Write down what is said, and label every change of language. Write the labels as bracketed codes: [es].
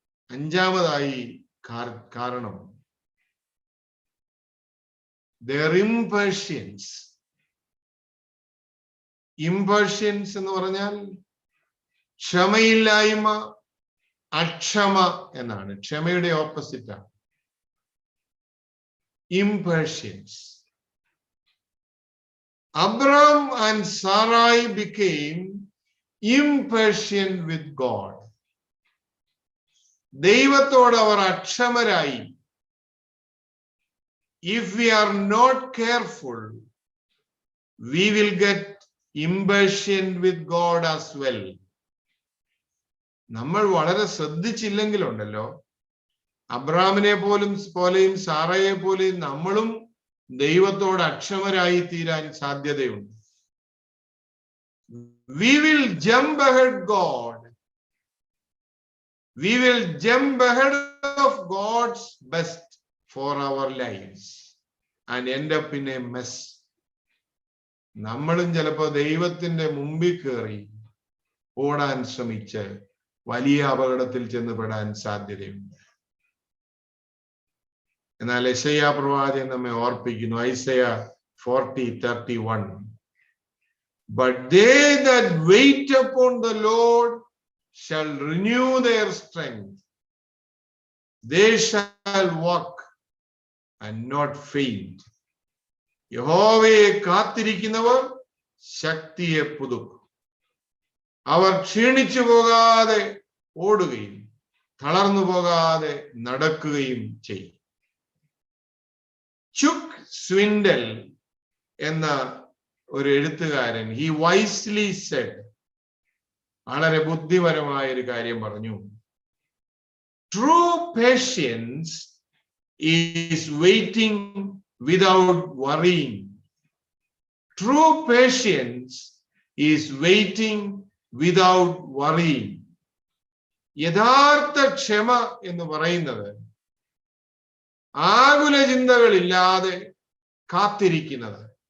[ml] അഞ്ചാമതായി കാരണം [en] their impatience. [ml] Impatience എന്ന് പറഞ്ഞാൽ ക്ഷമയില്ലായ്മ, അക്ഷമ എന്നാണ്. ക്ഷമയുടെ ഓപ്പോസിറ്റ് ആണ് impatience. [en] Abraham and Sarai became impatient with God. [ml] ദൈവത്തോട് അവർ അക്ഷമരായി. [en] If we are not careful, we will get impatient with God as well. [ml] നമ്മൾ വളരെ ശ്രദ്ധിച്ചില്ലെങ്കിലുണ്ടല്ലോ, അബ്രാമിനെ പോലെയും സാറയെ പോലെയും നമ്മളും ദൈവത്തോട് അക്ഷമരായി തീരാൻ സാധ്യതയുണ്ട്. [en] We will jump ahead God. We will jump ahead of God's best for our lives and end up in a mess. [ml] നമ്മളും ചിലപ്പോ ദൈവത്തിന്റെ മുമ്പിൽ കയറി ഓടാൻ ശ്രമിച്ച് വലിയ അപകടത്തിൽ ചെന്നുപെടാൻ സാധ്യതയുണ്ട്. എന്നാൽ യെശയ്യാ പ്രവാചകൻ നമ്മെ ഓർപ്പിക്കുന്നു, Isaiah 40:31. [en] But they that wait upon the Lord shall renew their strength. They shall walk and not faint. [ml] യഹോവയെ കാത്തിരിക്കുന്നവർ ശക്തിയെ പുതുക്കും. അവർ ക്ഷീണിച്ചു പോകാതെ ഓടുകയും തളർന്നു പോകാതെ നടക്കുകയും ചെയ്യും. ചുക്ക് സ്വിൻഡൽ എന്ന ഒരു എഴുത്തുകാരൻ [en] he wisely said, [ml] വളരെ ബുദ്ധിപരമായ ഒരു കാര്യം പറഞ്ഞു. [en] True patience is waiting without worrying. True patience is waiting without worrying. [ml] യഥാർത്ഥ ക്ഷമ എന്ന് പറയുന്നത് ആകുല ചിന്തകളില്ലാതെ കാത്തിരിക്കുന്നത്.